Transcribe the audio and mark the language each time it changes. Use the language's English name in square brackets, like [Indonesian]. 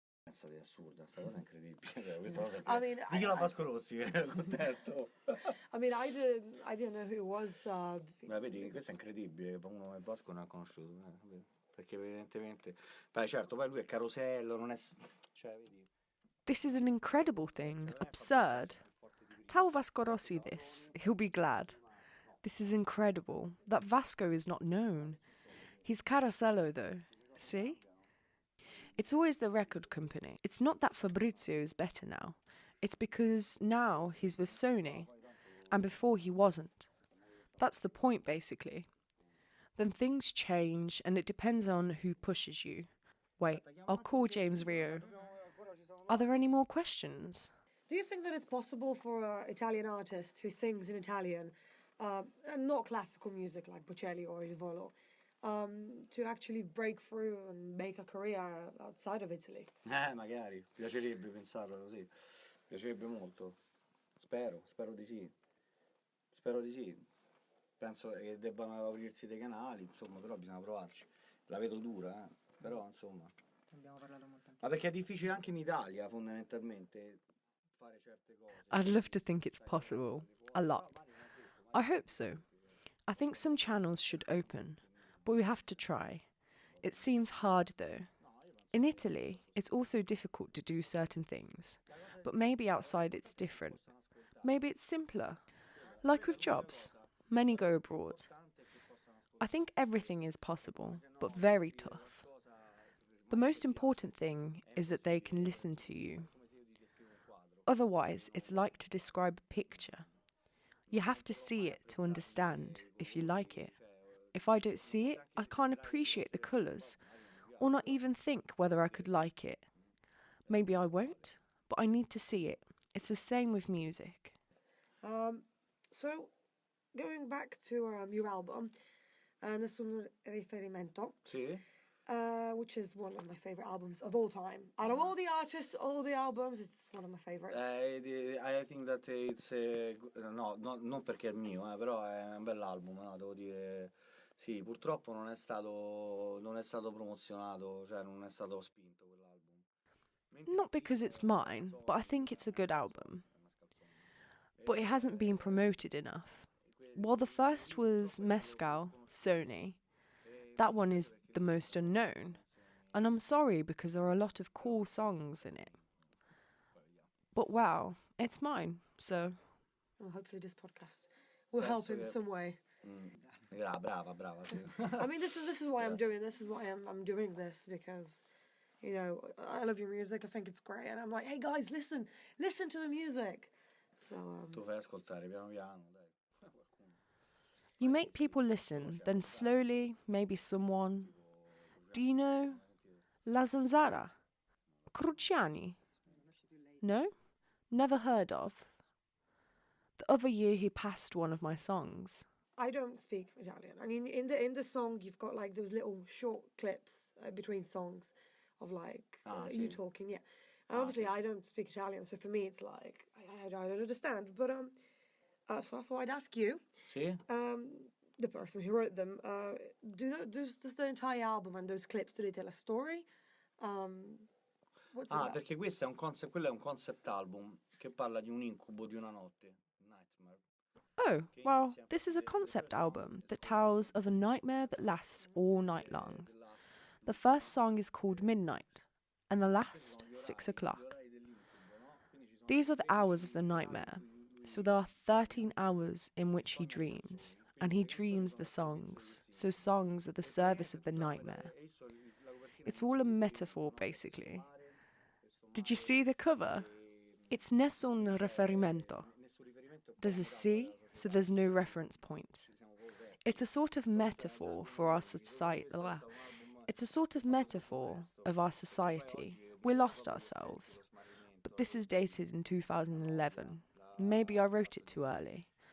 [Italian] È assurda, questa cosa è incredibile. Questa cosa [English] I mean, [Italian] diglielo a Vasco Rossi, contento. [English] I mean, I didn't know who it was. [Italian] Beh, vedi, questo è incredibile, uno come Vasco non ha conosciuto, perché evidentemente... Beh, certo, poi lui è carosello, non è... Cioè, vedi... [English] This is an incredible thing. Absurd. Tell Vasco Rossi this. He'll be glad. This is incredible. That Vasco is not known. He's Carosello, though. See? It's always the record company. It's not that Fabrizio is better now. It's because now he's with Sony, and before he wasn't. That's the point, basically. Then things change, and it depends on who pushes you. Wait, I'll call James Rio. Are there any more questions? Do you think that it's possible for an Italian artist who sings in Italian, and not classical music like Bocelli or Il Volo, to actually break through and make a career outside of Italy? [Italian] Magari, piacerebbe pensarlo così, piacerebbe molto, spero di sì, penso che debbano aprirsi dei canali, insomma, però bisogna provarci, la vedo dura, però insomma, Abbiamo parlato molto anche. ma perché è difficile anche in Italia fondamentalmente fare certe cose. [English] I'd love to think it's possible. A lot. I hope so. I think some channels should open, but we have to try. It seems hard though. In Italy, it's also difficult to do certain things, but maybe outside it's different. Maybe it's simpler. Like with jobs, many go abroad. I think everything is possible, but very tough. The most important thing is that they can listen to you. Otherwise, it's like to describe a picture. You have to see it to understand if you like it. If I don't see it, I can't appreciate the colours, or not even think whether I could like it. Maybe I won't, but I need to see it. It's the same with music. So, going back to your album, Nessun Riferimento, [Italian] Sì? [English] which is one of my favourite albums of all time. Out of all the artists, all the albums, it's one of my favourites. I think that it's no, [Italian] non perché è il mio, però è un bell'album, no? Devo dire. Sì, purtroppo non è stato promozionato, cioè non è stato spinto quell'album. [English] Not because it's mine, but I think it's a good album. But it hasn't been promoted enough. While the first was Mescal, Sony, that one is the most unknown. And I'm sorry because there are a lot of cool songs in it. But wow, it's mine, so... Well, hopefully this podcast will help in some way. Yeah, [Italian] brava. Sì. [English] I mean, this is why I'm doing this. Is why I'm doing this, because, you know, I love your music. I think it's great, and I'm like, hey guys, listen to the music. So [Italian] Tu fai ascoltare piano piano, dai. [English] You make people listen, then slowly, maybe someone... Do you know La Zanzara? Cruciani? No? Never heard of. The other year he passed one of my songs. I don't speak Italian. I mean, in the song, you've got like those little short clips between songs of like you talking, yeah. And obviously, I don't speak Italian, so for me, it's like I don't understand. But so I thought I'd ask you, [Italian] Sì? [English] the person who wrote them, does the entire album and those clips, do they tell a story? What's it about? [Italian] Perché questo è quello è un concept album che parla di un incubo di una notte, Nightmare. [English] Oh, well, this is a concept album that tells of a nightmare that lasts all night long. The first song is called Midnight, and the last, 6 o'clock. These are the hours of the nightmare, so there are 13 hours in which he dreams, and he dreams the songs, so songs are the service of the nightmare. It's all a metaphor, basically. Did you see the cover? It's Nessun Riferimento. There's a C, so there's no reference point. It's a sort of metaphor for our society. It's a sort of metaphor of our society. We lost ourselves. But this is dated in 2011. Maybe I wrote it too early.